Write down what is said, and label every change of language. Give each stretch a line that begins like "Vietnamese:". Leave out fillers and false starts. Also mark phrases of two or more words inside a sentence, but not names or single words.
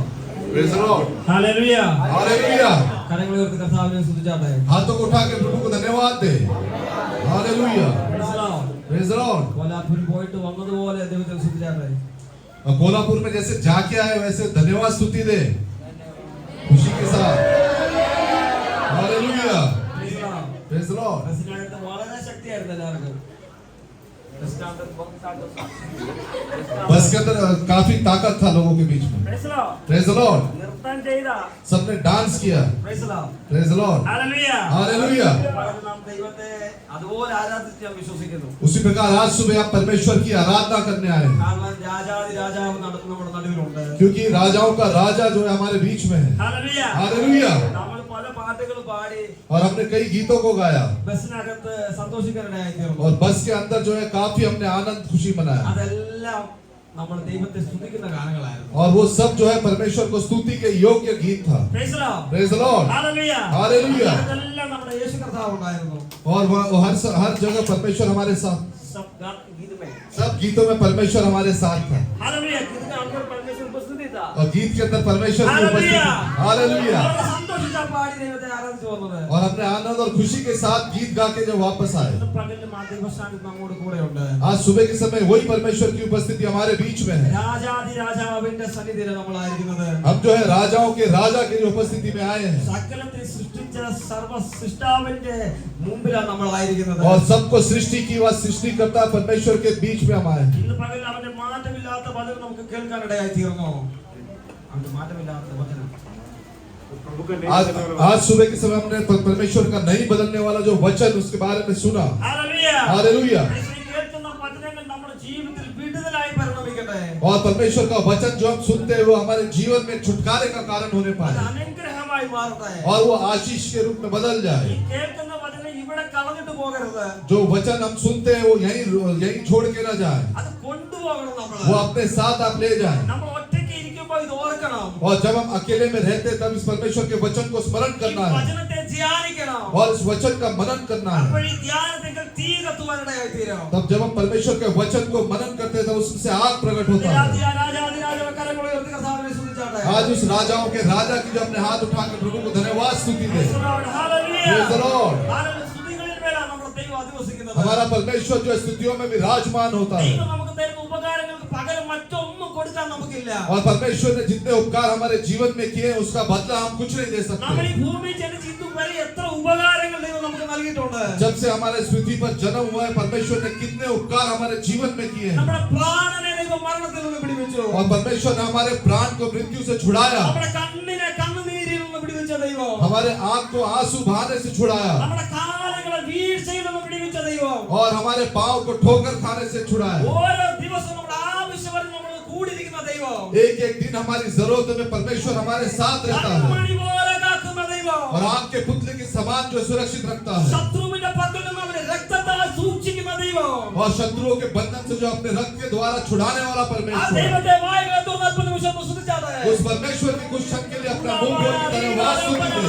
English: Praise the Lord. Hallelujah. Hallelujah.
Malayalam: കരങ്ങളെ ഉയർത്തി കർത്താവിനെ സ്തുതിച്ചാട്ടെ.
Hindi: हाथों को उठा के प्रभु को धन्यवाद दे।
English: Hallelujah. Praise the Lord. Praise the Lord.
Malayalam: കോലാപൂരിൽ പോയിട്ട് വന്നതുപോലെ ദൈവത്തെ സ്തുതിച്ചാട്ടെ.
Hindi: और कोल्हापुर में जैसे जाके आए वैसे धन्यवाद स्तुति दे खुशी के साथ।
English: Hallelujah. Praise the Lord. Praise the Lord.
Malayalam: പ്രസിഡന്റ് വളരെ ശക്തിയായിരുന്നു എല്ലാവർക്കും.
Hindi: बस के अंदर काफी ताकत था लोगों के बीच में।
English: Praise the Lord. Praise the Lord.
Malayalam: നൃത്തം ചെയ്ത.
Hindi: सबने डांस किया।
English: Praise the Lord. Praise the Lord. Hallelujah. Hallelujah.
Malayalam: നാം ദൈവത്തെ അതുപോലെ ആരാധിച്ച് ഞാൻ വിശ്വസിക്കുന്നു.
Hindi: उसी प्रकार आज सुबह आप परमेश्वर की आराधना करने आए हैं
Malayalam: കാരണം രാജാതി രാജാവ് നമ്മുടെ നടുവിലുണ്ട്.
Hindi: क्योंकि राजाओं का राजा जो है हमारे बीच में है।
English: Hallelujah. Hallelujah.
Malayalam: നമ്മൾ പല പാട്ടുകൾ പാടി
Hindi: और हमने कई गीतों को गाया
Malayalam: ബസ്സിനകത്ത് സന്തോഷിക്കാനിടയായി തീർന്നു.
Hindi: और बस के अंदर जो है काफी हमने आनंद खुशी मनाया
Malayalam: അതെല്ലാം നമ്മൾ ദൈവത്തെ സ്തുതിക്കുന്ന ഗാനങ്ങളായിരുന്നു.
Hindi: और वो सब जो है परमेश्वर को स्तुति के योग्य गीत था।
English: Praise the Lord. Praise the Lord. Hallelujah. Hallelujah.
Malayalam: അതെല്ലാം നമ്മുടെ യേശു കർത്താവ് ഉണ്ടായിരുന്നു.
Hindi: और हर जगह परमेश्वर हमारे साथ, सब गीत में सब गीतों में परमेश्वर हमारे साथ था हालेलुया गीत के अंदर परमेश्वर उपस्थित था. और गीत के अंदर परमेश्वर की उपस्थिति थी। हालेलुया।
Malayalam: നമ്മൾ സന്തോഷിച്ചാ പാടി ദൈവത്തെ ആരാധിച്ചു വന്നത്.
Hindi: और हमने आनंद और खुशी के साथ गीत गा के जब वापस आए
Malayalam: ഇന്ന് പകലിൽ മാധ്യമസ്ഥാനത്ത് നമ്മോട് കൂടെ ഉണ്ട്.
Hindi: आज सुबह के समय वही परमेश्वर की उपस्थिति हमारे बीच में है।
Malayalam: രാജാതി രാജാവിന്റെ സന്നിധിയിൽ നമ്മളായിരിക്കുന്നത്.
Hindi: हम जो है राजाओं के राजा की उपस्थिति में आए हैं
Malayalam: സകലത്തെ സൃഷ്ടിച്ച സർവ്വ സൃഷ്ടാവിന്റെ മുമ്പിലാണ് നമ്മളായിരിക്കുന്നത്.
Hindi: और सबको सृष्टि की वह सृष्टिकर्ता परमेश्वर के बीच में हम आए हैं।
Malayalam: ഇന്ന് പകൽ അവന്റെ മാറ്റമില്ലാത്ത വചനം നമുക്ക് കേൾക്കാൻ ഇടയായി തീർന്നു. അവന്റെ മാറ്റമില്ലാത്ത വചനം
Hindi: आज सुबह के समय हमने परमेश्वर का नहीं बदलने वाला जो वचन उसके बारे में सुना। हालेलुया. हालेलुया।
Malayalam: ഈ കേൾക്കുന്ന വചനങ്ങൾ നമ്മുടെ ജീവിതത്തിൽ വിടുതലായി പരിണമിക്കട്ടെ.
Hindi: और परमेश्वर का वचन जो हम सुनते हैं वो हमारे जीवन में छुटकारे का कारण होने
Malayalam: അത്
Hindi: पाए
Malayalam: അനുഗ്രഹമായി മാറട്ടെ.
Hindi: और वो आशीष के रूप में बदल
Malayalam: ഈ
Hindi: जाए।
Malayalam: കേൾക്കുന്ന വചനം ഇവിടെ കളഞ്ഞിട്ട് പോകരുത്.
Hindi: जो वचन हम सुनते हैं वो यहीं छोड़ के ना जाए,
Malayalam: അത് കൊണ്ടുപോകണം നമ്മൾ.
Hindi: वो अपने साथ आप ले जाए।
Malayalam: നമ്മൾ ഒറ്റയ്ക്ക് ഇരിക്കുമ്പോൾ ഇത് ഓർക്കണം.
Hindi: और जब हम अकेले में रहते हैं तब इस परमेश्वर के वचन को स्मरण
Malayalam: ഈ
Hindi: करना है
Malayalam: വചനത്തെ ധ്യാനിക്കണം.
Hindi: और इस वचन का मनन करना है।
Malayalam: അപ്പോൾ ഈ ധ്യാനത്തിൽ തീ കത്തുവാനിടയായി തീരും.
Hindi: तब जब हम परमेश्वर के वचन को मनन करते हैं तब उससे आग प्रकट होता है।
Malayalam: രാജാതി കരങ്ങൾ ഉയർത്തി കർത്താവിനെ സ്തുതിച്ചാട്ടെ.
Hindi: आज उस राजाओं के राजा की जो अपने हाथ उठाकर प्रभु को धन्यवाद स्तुति दे। हालेलुया.
English: Praise the Lord.
Hindi: हालेलुया.
Malayalam: സ്തുതികളിൽ മേലാണ് നമ്മുടെ ദൈവം അധിവസിക്കുന്നത്.
Hindi: हमारा परमेश्वर जो है स्तुतियों में विराजमान होता है
Malayalam: ദൈവം നമുക്ക് തരുന്ന ഉപകാരങ്ങൾക്ക് പകരം മറ്റൊന്നും കൊടുക്കാൻ നമുക്കില്ല.
Hindi: और परमेश्वर ने जितने उपकार हमारे जीवन में किए हैं, उसका बदला हम कुछ नहीं दे
Malayalam: നമ്മൾ ഈ
Hindi: सकते।
Malayalam: ഭൂമിയിൽ ജനിച്ച് ഇതുവരെ എത്ര ഉപകാരങ്ങൾ ദൈവം നമുക്ക് നൽകിയിട്ടുണ്ട്.
Hindi: जब से हमारे इस पृथ्वी पर जन्म हुआ है, परमेश्वर ने कितने उपकार हमारे जीवन में किए हैं।
Malayalam: നമ്മുടെ പ്രാണനെ ദൈവം മരണത്തിൽ നിന്ന് വിടുവിച്ചു.
Hindi: और परमेश्वर ने हमारे प्राण को मृत्यु से छुड़ाया,
Malayalam: നമ്മുടെ കണ്ണിനെ കണ്ണുനീരിൽ നിന്ന് വിടുവിച്ച ദൈവം.
Hindi: हमारे आंख को आंसू बहाने से छुड़ाया,
Malayalam: നമ്മുടെ കാലുകളെ വീഴ്ചയിൽ നിന്ന് വിടുവിച്ച ദൈവം.
Hindi: और हमारे पांव को ठोकर खाने से छुड़ाया।
Malayalam: ഓരോ ദിവസവും നമ്മുടെ ആവശ്യം വരെ നമ്മൾ കൂടിയിരിക്കുന്ന ദൈവം.
Hindi: एक एक दिन हमारी जरूरत में परमेश्वर हमारे साथ रहता है,
Malayalam: കൺമണി പോലെ കാക്കുന്ന ദൈവം.
Hindi: और आंख के पुतले के समान जो सुरक्षित रखता है,
Malayalam: ശത്രുവിന്റെ പക്കൽ നിന്ന് അവനെ രക്തത്താൽ സൂക്ഷിക്കുന്ന ദൈവം.
Hindi: और शत्रुओं के बंधन से जो अपने रक्त के द्वारा छुड़ाने वाला
Malayalam: ആ
Hindi: परमेश्वर,
Malayalam: ദൈവത്തെ വായികളെ തുറന്ന് അല്പ നിമിഷം ഒന്ന് സ്തുതിച്ചാട്ടെ.
Hindi: उस परमेश्वर की कुछ क्षण के लिए अपना मुंह खोल के धन्यवाद स्तुति करें।